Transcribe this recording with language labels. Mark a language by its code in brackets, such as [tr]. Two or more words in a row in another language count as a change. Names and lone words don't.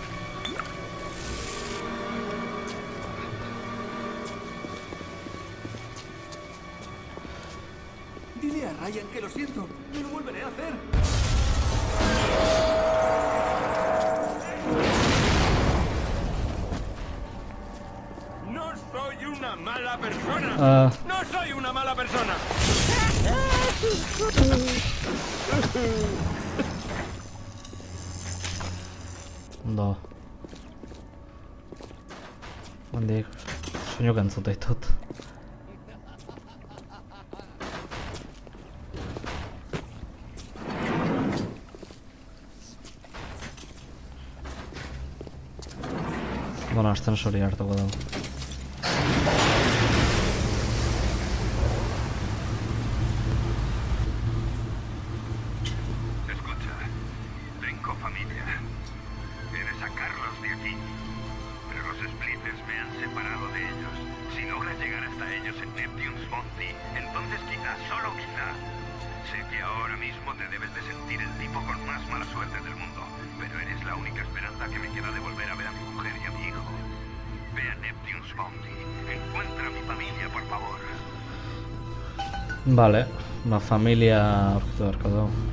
[es] Dile a Ryan que lo siento. No lo volveré a hacer. ¡No soy una mala persona! ¡No soy una mala persona! [eu] Ondo. Handik, soinuk entzute ditut. Bueno, ascensori hartuko dugu. [es] Escucha, tengo familia. He de sacarlos de aquí. Pero los splitters me han separado de ellos. Si logras llegar hasta ellos en Neptune's Bounty, entonces quizá, solo quizá, sé que ahora mismo te debes de sentir el tipo con más mala suerte del mundo. Pero eres la única esperanza que me queda de volver a ver a mi mujer y a mi hijo. Ve a Neptune's Bounty. Encuentra a mi familia, por favor. Vale, [eu] ba familia aurkitu beharko dugu.